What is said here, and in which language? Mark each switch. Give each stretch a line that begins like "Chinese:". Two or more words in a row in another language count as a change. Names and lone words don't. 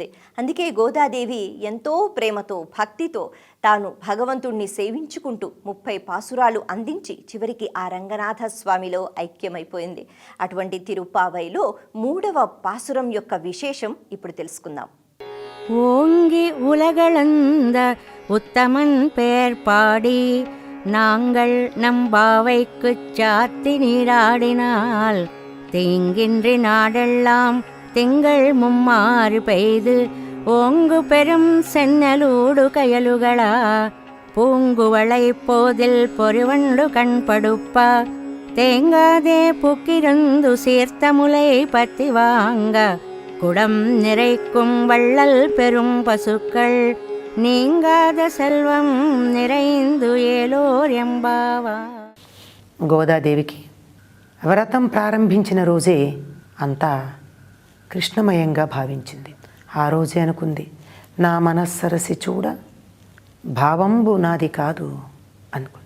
Telugu: అందుకే గోదాదేవి ఎంతో ప్రేమతో భక్తితో తాను భగవంతుణ్ణి సేవించుకుంటూ 30 పాసురాలు అందించి చివరికి ఆ రంగనాథ స్వామిలో ఐక్యమైపోయింది. అటువంటి తిరుప్పావైలో 3వ పాసురం యొక్క విశేషం ఇప్పుడు తెలుసుకుందాం.
Tamil: ஓங்கி உலகளந்த உத்தமன் பெயர் பாடி நாங்கள் நம் பாவைக்குச் சாத்தி நீராடினால் தீங்கின்றி நாடெல்லாம் திங்கள் மும்மாறு பெய்து ஓங்கு பெரும் சென்னலூடு கயலுகளா பூங்குவளை போதில் பொறிவண்டு கண்படுப்ப தேங்காதே புக்கிருந்து சீர்த்த முலை பத்தி வாங்க குடம் நிறைக்கும் வள்ளல் பெரும் பசுக்கள் நீங்காத செல்వం நிறைందు ஏலோர் எம்பாவா.
Telugu: గోదాదేవికి వ్రతం ప్రారంభించిన రోజే అంతా కృష్ణమయంగా భావించింది. ఆ రోజే అనుకుంది, నా మనస్సరసి చూడ భావంబు నాది కాదు అనుకుంది.